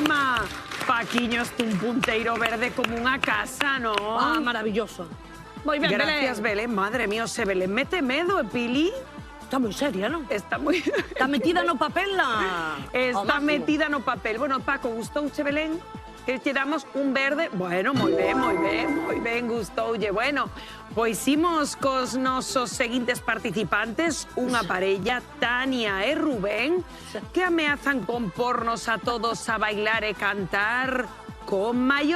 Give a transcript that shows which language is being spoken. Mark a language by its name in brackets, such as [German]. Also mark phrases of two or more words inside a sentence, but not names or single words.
[Spanish] Paquiño es un punteiro verde como una casa, ¿no? Ah, maravilloso. Muy bien, Gracias, Belén. Madre mía, [Galician] se Belén mete medo, Pili. [Spanish] Está muy seria, ¿no? Está muy... [Galician] Está metida no papel la... Está metida no papel. Bueno, Paco, gustouche, Belén? Que lle damos un verde? Bueno, moi ben, gustoulle. Bueno, pois imos cos nosos seguintes participantes, unha parella, Tania e Rubén, que ameazan con pornos a todos a bailar e cantar con mayonesa.